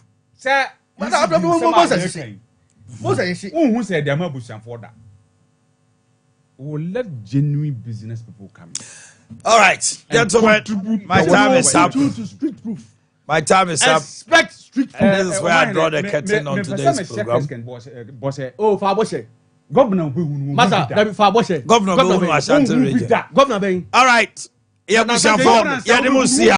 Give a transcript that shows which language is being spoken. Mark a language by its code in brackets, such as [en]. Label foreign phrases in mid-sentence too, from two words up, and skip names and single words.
[en] Sir, who said they are not pushing for that? We'll let genuine business people come in. All right, gentlemen, my time is up. My time is up. Expect street proof. And this is where I draw the curtain on today's program. Oh, Faboshe. Governor, Master, Faboshe. Governor, Ashanti region. Governor, All right. Yeah,